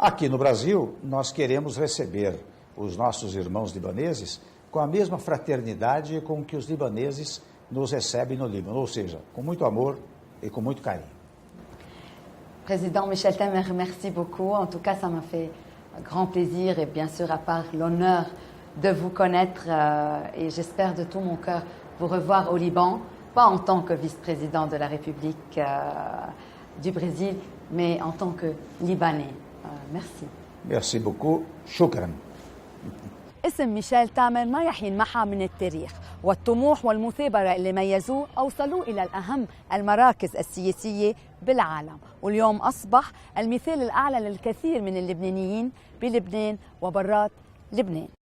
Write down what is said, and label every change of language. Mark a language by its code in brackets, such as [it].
[pt] Aqui no Brasil, nós queremos receber os nossos irmãos libaneses com a mesma fraternidade com que os libaneses nos recebem no Líbano, ou seja, com muito amor et com muito carinho. [fr] Président Michel Temer, merci beaucoup. En tout cas, ça m'a fait grand plaisir et bien sûr, à part l'honneur de vous connaître et j'espère de tout mon cœur vous revoir au Liban, pas en tant que vice-président de la République du Brésil, mais en tant que Libanais. Merci. Merci beaucoup. Shukran. [ar] اسم ميشيل تامر ما رح ينمحى من التاريخ، والطموح والمثابرة اللي ميزوه أوصلوه إلى الأهم المراكز السياسية بالعالم، واليوم أصبح المثال الأعلى للكثير من اللبنانيين بلبنان وبرات لبنان.